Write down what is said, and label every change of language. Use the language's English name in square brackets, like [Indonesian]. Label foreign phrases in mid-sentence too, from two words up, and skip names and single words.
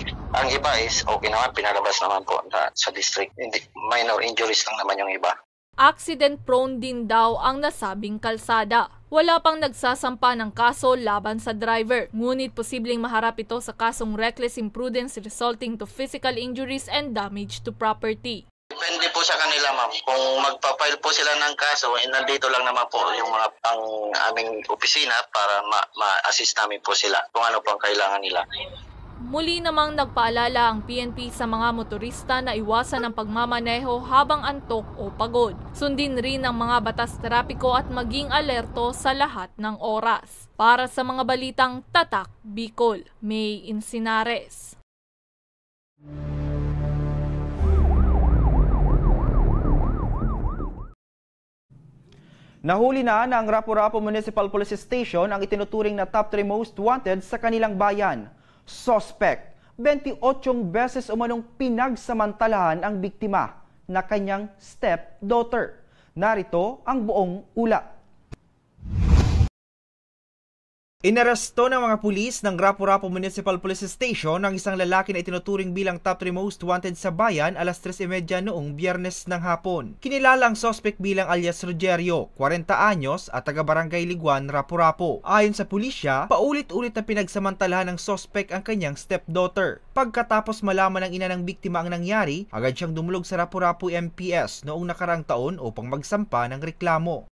[Filipino] Ang iba [English] is okay [Filipino] naman, pinalabas naman po sa district. Hindi, [English] minor injuries [Filipino] lang naman yung iba. [English] Accident prone [Filipino] din daw ang nasabing kalsada. Wala pang nagsasampa ng kaso laban sa driver, ngunit posibleng maharap ito sa kasong [English] reckless imprudence resulting to physical injuries and damage to property. [Filipino] Depende po sa kanila, ma'am. Kung magpa-file po sila ng kaso, nandito lang naman po yung mga ang aming opisina para ma-assist namin po sila kung ano po ang kailangan nila. Muli namang nagpaalala ang PNP sa mga motorista na iwasan ang pagmamaneho habang antok o pagod. Sundin rin ang mga batas trapiko at maging alerto sa lahat ng oras. Para sa mga balitang Tatak Bicol, May Insinares. Nahuli na ng Rapu-Rapu Municipal Police Station ang itinuturing na [English] top 3 most wanted [Filipino] sa kanilang bayan. Suspect, 28 beses umanong pinagsamantalahan ang biktima na kanyang stepdaughter. Narito ang buong ulat. Inaresto ng mga pulis ng Rapu-Rapu Municipal Police Station ang isang lalaki na itinuturing bilang [English] top 3 most wanted [Filipino] sa bayan alas 3:30 noong Biyernes ng hapon. Kinilala ang suspect bilang alias Rogerio, 40 anyos at taga-barangay Liguan, Rapu-Rapu. Ayon sa pulisya, paulit-ulit na pinagsamantalahan ng suspect ang kanyang stepdaughter. Pagkatapos malaman ng ina ng biktima ang nangyari, agad siyang dumulog sa Rapu-Rapu MPS noong nakarang taon upang magsampa ng reklamo.